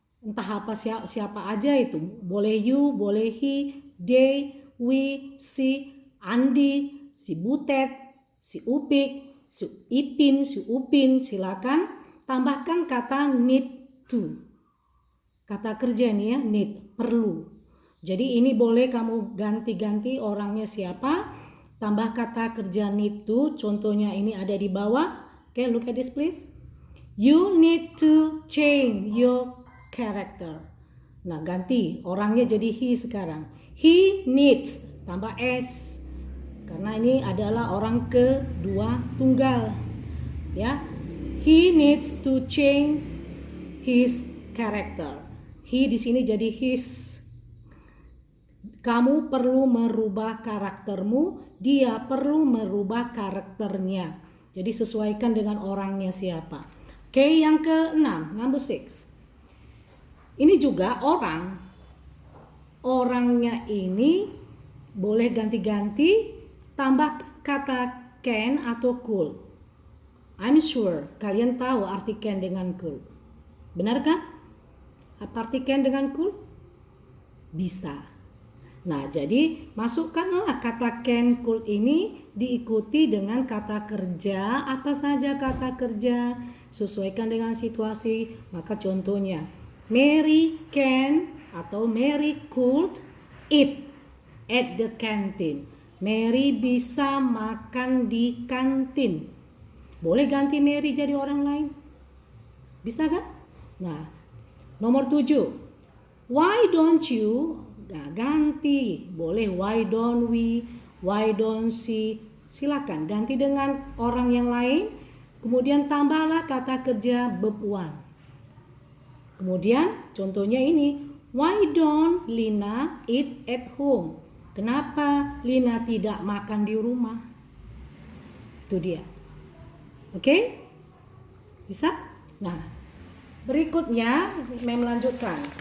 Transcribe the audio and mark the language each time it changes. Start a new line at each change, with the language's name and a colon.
Indonesian: Entah apa siapa aja itu. Boleh you, boleh he, they, we, si, Andi, si Butet, si Upik, si Ipin, si Upin. Silakan tambahkan kata need to. Kata kerja nih ya, need, perlu. Jadi ini boleh kamu ganti-ganti orangnya siapa. Tambah kata kerja need to. Contohnya ini ada di bawah.
English: Oke, look at this please. You need to change your character.
Indonesian: Nah, ganti orangnya jadi he sekarang.
English: He needs,
Indonesian: tambah s. Karena ini adalah orang kedua tunggal. Ya.
English: He needs to change his character.
Indonesian: He di sini jadi his. Kamu perlu merubah karaktermu, dia perlu merubah karakternya. Jadi sesuaikan dengan orangnya siapa. Oke, yang ke-6,
English: number 6.
Indonesian: Ini juga orang. Orangnya ini boleh ganti-ganti, tambah kata can atau could.
English: I'm sure
Indonesian: kalian tahu arti can dengan could. Benar kan? Apa arti can dengan could? Bisa. Nah, jadi masukkanlah kata can could ini diikuti dengan kata kerja. Apa saja kata kerja? Sesuaikan dengan situasi. Maka contohnya,
English: Mary can
Indonesian: atau
English: Mary could eat at the canteen.
Indonesian: Mary bisa makan di kantin. Boleh ganti Mary jadi orang lain? Bisa kan? Nah, nomor 7.
English: Why don't you?
Indonesian: Nah, ganti. Boleh
English: why don't we? Why don't she?
Indonesian: Silakan ganti dengan orang yang lain. Kemudian tambahlah kata kerja verb 1. Kemudian contohnya ini,
English: why don't Lina eat at home?
Indonesian: Kenapa Lina tidak makan di rumah? Itu dia. Oke? Bisa? Nah, berikutnya Mem melanjutkan.